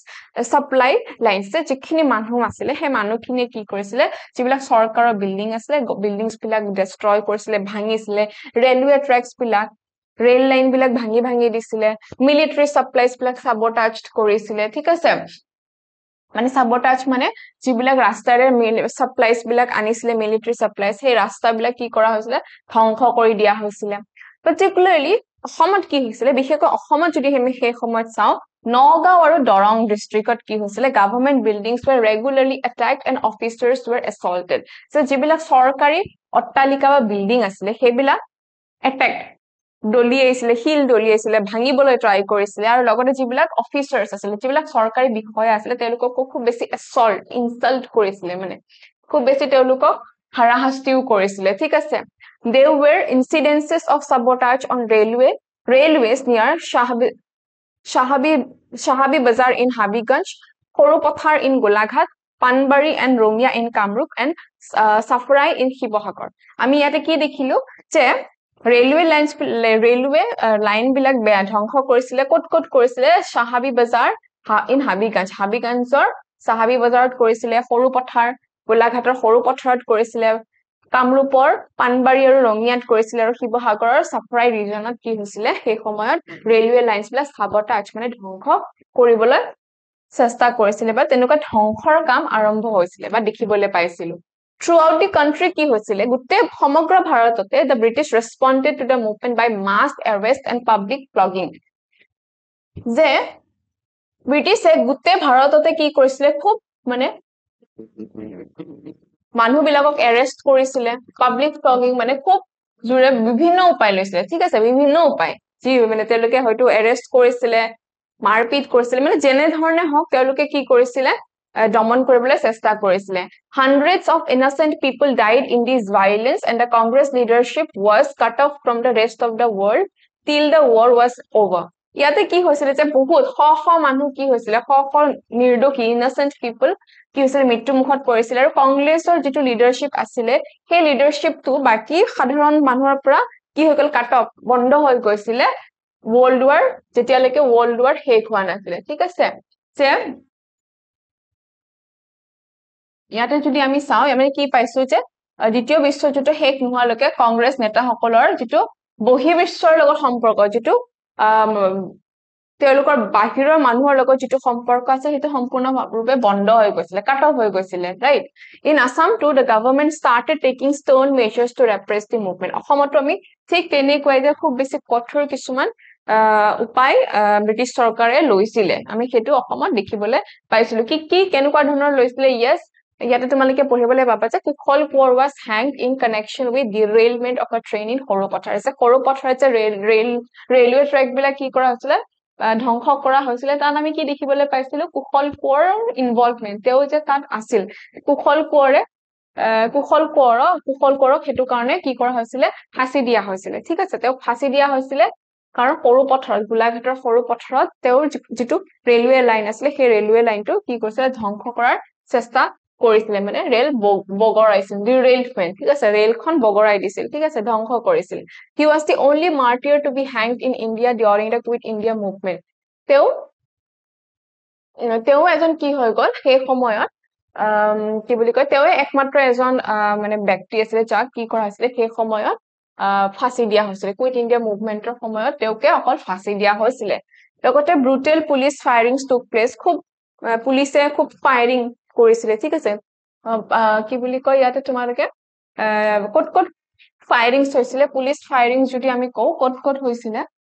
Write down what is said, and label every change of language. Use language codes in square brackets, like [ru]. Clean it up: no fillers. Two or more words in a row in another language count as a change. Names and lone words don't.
[en] Supply lines, [as] যিখিনি মানুহ আছিলে সেই মানুহখিনিয়ে কি কৰিছিলে যিবিলাক চৰকাৰৰ বিল্ডিং আছিলে বিল্ডিংছ বিলাক ডেষ্ট্ৰয় কৰিছিলে ভাঙিছিলে [en] railway tracks [as] বিলাক [en] rail line [as] বিলাক ভাঙি ভাঙি দিছিলে [en] military supplies [as] বিলাক সাবটাজড কৰিছিলে ঠিক আছে মানে সাবটাজ মানে যিবিলাক ৰাস্তাৰে সাপ্লাইজ বিলাক আনিছিলে [en] military supplies [as] সেই ৰাস্তাবিলাক কি কৰা হৈছিলে ধ্বংস কৰি দিয়া হৈছিলে পাৰ্টিকুলাৰলি অসমত কি হৈছিলে বিশেষকৈ অসমত যদি আমি সেই সময়ত চাও নগাঁও আৰু দৰং ডিস্ট্ৰিক্টত কি হৈছিলে গভৰ্ণমেন্ট [en] buildings were regularly attacked and officers were assaulted so [as] যিবিলাক চৰকাৰী অট্টালিকা বা বিল্ডিং আছিলে সেইবিলাক attacked দলিয়াইছিলে হিল দলিয়াইছিলে ভাঙিবলৈ ট্ৰাই কৰিছিলে আৰু লগতে যিবিলাক অফিচাৰ্ছ আছিল যিবিলাক চৰকাৰী বিষয়া আছিল তেওঁলোকক খুব বেছি [en] assault insult [as] কৰিছিলে মানে খুব বেছি তেওঁলোকক হাৰাশাস্তিও কৰিছিলে ঠিক আছে [en] there were incidences of sabotage on railways near Shahabi Bazar in Habiganj Koropathar in Golaghat Panbari and Romia in Kamrup and Safrai in Shibohagar [as] আমি ইয়াতে কি দেখিলো যে ৰেলৱে লাইন বিলাক বেয়া ধ্বংস কৰিছিলে কত কৰিছিলে শাহাবি বাজাৰ ইন হাবিগঞ্জৰ শাহাবি বাজাৰত কৰিছিলে সৰু পথাৰ গোলাঘাটৰ সৰু পথাৰত কৰিছিলে কামৰূপৰ পানবাৰী আৰু ৰঙিয়াত কৰিছিলে আৰু শিৱসাগৰৰ সাফৰাই ৰিজনত কি হৈছিলে সেই সময়ত [en] railway lines [as] বিলাক সাবটাজ মানে ধ্বংস কৰিবলৈ চেষ্টা কৰিছিলে বা তেনেকুৱা ধ্বংসৰ কাম আৰম্ভ হৈছিলে বা দেখিবলৈ পাইছিল [en] Throughout the country [as] কি হৈছিলে গুটে সমগ্ৰ ভাৰততে [en] the British responded to the movement by mass arrest and public flogging [as] যে ব্ৰিটিছে গুটে ভাৰততে কি কৰিছিলে খুব মানে মানুহবিলাকক এৰেষ্ট কৰিছিলে [en] public flogging [as] মানে খুব জুৰে বিভিন্ন উপায় লৈছিলে ঠিক আছে বিভিন্ন উপায় যি মানে তেওঁলোকে হয়তো এৰেষ্ট কৰিছিলে মাৰপিট কৰিছিলে মানে যেনে ধৰণে হওক তেওঁলোকে কি কৰিছিলে দমন কৰিবলৈ চেষ্টা কৰিছিলে [en] hundreds of innocent people died in this violence and the Congress leadership was cut off from the rest of the world till the war was over [as] ইয়াতে কি হৈছিলে যে বহুত শ মানুহ কি হৈছিলে শ নিৰ্দোষী [en] innocent people [as] কি হৈছিলে মৃত্যু মুখত পৰিছিল আৰু কংগ্ৰেছৰ যেটো লিডাৰশ্বিপ আছিল সেই লিডাৰশ্বিপটো বাকি সাধাৰণ মানুহৰ পৰা কি হৈ গল [en] cut off [as] বন্ধ হৈ গৈছিল [en] world war [as] যেতিয়ালৈকে [en] world war [as] শেষ হোৱা নাছিল ঠিক আছে যে ইয়াতে যদি আমি চাও আমি কি পাইছো যে দ্বিতীয় বিশ্বযুদ্ধ শেষ নোহোৱালৈকে কংগ্ৰেছ নেতাসকলৰ যেটো বহিৰ্বিশ্বৰ লগত সম্পৰ্ক যেটো তেওঁলোকৰ বাহিৰৰ মানুহৰ লগত যেটো সম্পৰ্ক আছে হেতু সম্পূৰ্ণভাৱে বন্ধ হৈ গৈছিল [en] cut off [as] হৈ গৈছিল [en] right in Assam to the government started taking stern measures to repress the movement [as] অসমত আমি ঠিক তেনেকৈ যে খুব বেছি কঠোৰ কিছুমান উপায় ব্ৰিটিছ চৰকাৰে লৈছিলে আমি হেতু অসমত দেখিবলৈ পাইছিলো কি কেনেকুৱা ধৰণৰ লৈছিলে yes ইয়াতে তোমালোকে পঢ়িবলৈ পাবা যে কুশল কোঁৱৰ [en] was hanged in connection with derailment of a train in Koropathar [as] যে Koropathar যে ৰেলৱে ট্ৰেক বিলাক কি কৰা হৈছিল ধ্বংস কৰা হৈছিল তাত আমি কি দেখিবলৈ পাইছিলো কুশল কোঁৱৰৰ ইনভলভমেন্ট তেও যে তাত আছিল কুশল কোঁৱৰক হেতু কাৰণে কি কৰা হৈছিল ফাঁসি দিয়া হৈছিল ঠিক আছে তেও ফাঁসি দিয়া হৈছিল কাৰণ সৰু পথাৰত গোলাঘাটৰ সৰু পথাৰত তেওঁৰ যেটো ৰেলৱে লাইন আছিল সেই ৰেলৱে লাইনটো কি কৰিছিল ধ্বংস কৰাৰ চেষ্টা কৰিছিল মানে ৰেল বগৰাইছিল ডিৰেইলমেন্ট ঠিক আছে ৰেলখন বগৰাই দিছিল ঠিক আছে ধ্বংস কৰিছিল [en] he was the only martyr to be hanged in India during the Quit India movement [as] তেও এজন কি হৈ গল সেই সময়ত কি বুলি কয় তেও একমাত্ৰ এজন মানে ব্যক্তি আছিল যাক কি কৰা হৈছিল সেই সময়ত ফাঁসি দিয়া হৈছিলে কুইট ইণ্ডিয়া মুভমেন্টৰ সময়ত তেওঁকে অকল ফাঁসি দিয়া হৈছিলে লগতে [en] brutal police firings took place [as] খুব পুলিচে খুব ফায়াৰিং কৰিছিলে ঠিক আছে কি বুলি কয় ইয়াতে তোমালোকে কত কত ফায়াৰিংছ হৈছিলে [en] police firing [as] যদি আমি কওঁ কত কত হৈছিলে